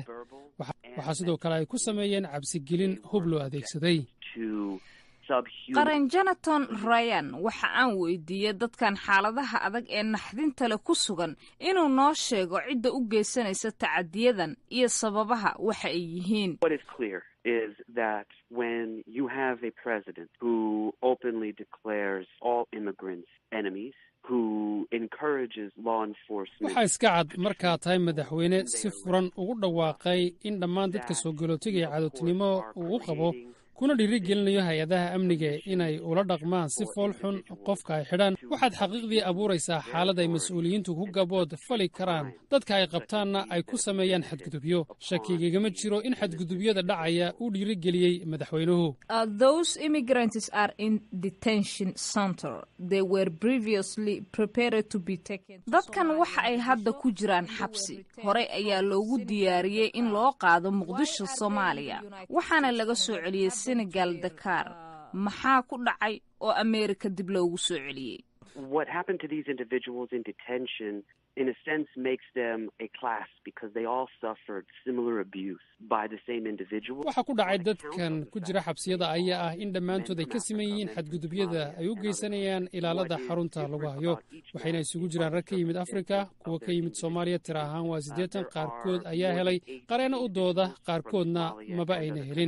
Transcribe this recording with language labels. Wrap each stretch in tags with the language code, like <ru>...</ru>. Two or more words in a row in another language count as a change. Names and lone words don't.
<so>waxaa sidoo kale ay ku sameeyeen cabsigelin hub loo adeegsaday. qaran Jonathan Ryan waxa aan weydiiyey dadkan xaaladaha adag ee naxdinta leh ku sugan inuu noo sheego cidda u geysanaysa tacadiyadan iyo sababaha waxa ay yihiin.</so> <en>What is clear is that when you have a president who openly declares all immigrants enemies, who encourages law enforcement.</en> <so>waxaa iska cad markaa tahay madaxweyne si furan ugu dhawaaqay in dhammaan dadka soo galootiga ee cadowtinimo uu u qabo, kuna dhiirigelinayo hay-adaha amniga inay ula dhaqmaan si fool xun qofka ay xidhaan. waxaad xaqiiqdii abuuraysaa xaalad ay mas-uuliyiintu ku gabood fali karaan, dadka ay qabtaanna ay ku sameeyaan xadgudubyo. shakigagama jiro in xadgudubyada dhacaya uu dhiirigeliyey madaxweynuhu.</so> <en>Those immigrants are in detention center. They were previously prepared to be taken.</en> <so>dadkan waxa ay hadda ku jiraan xabsi. horey ayaa loogu diyaariyey in loo qaado Muqdisho, Soomaaliya, waxaana laga soo celiyey Senegal, Dakar. maxaa ku dhacay oo Amerika dib loogu soo celiyey?</so> <en>What happened to these individuals in detention, in a sense, makes them a class because they all suffered similar abuse by the same individual.</en> <so>waxaa ku dhacay dadkan ku jira xabsiyada ayaa ah in dhammaantood ay ka siman yihiin xadgudubyada ay u geysanayaan ilaalada xarunta lagu hayo. waxayna isugu jiraan rag ka yimid Afrika, kuwa ka yimid Soomaaliya tira ahaan waa 80, qaarkood ayaa helay qareeno u dooda, qaarkoodna maba ayna helin.</so>